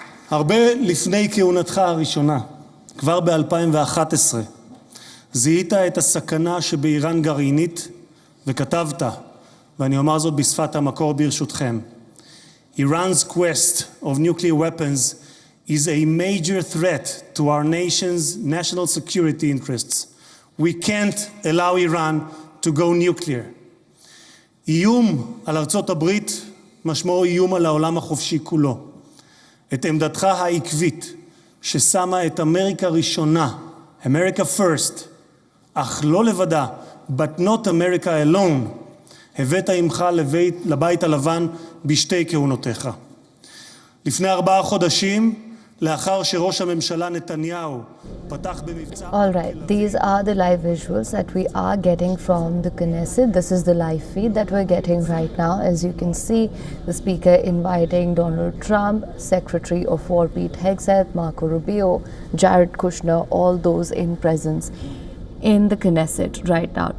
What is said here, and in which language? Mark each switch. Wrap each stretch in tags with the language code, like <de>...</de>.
<he>הרבה לפני כהונתך הראשונה, כבר ב-2011, זיהית את הסכנה שבאיראן גרעינית וכתבת, ואני אומר זאת בשפת המקור ברשותכם.</he> <en>Iran's quest of nuclear weapons is a major threat to our nation's national security interests. We can't allow Iran to go nuclear.</en> <he>איום על ארצות הברית משמעו איום על העולם החופשי כולו. את עמדתך העקבית ששמה את אמריקה ראשונה,</he> <en>America first,</en> <he>אך לא לבדה,</he> <en>but not America alone,</en> <he>הבאת עמך לבית הלבן בשתי כהונותיך. לפני 4 חודשים, לאחר שראש הממשלה נתניהו פתח במבצע...</he> <en>All right, these are the live visuals that we are getting from the Knesset. This is the live feed that we're getting right now. As you can see, the speaker inviting Donald Trump, Secretary of War Pete Hegseth, Marco Rubio, Jared Kushner, all those in presence in the Knesset right now.</en>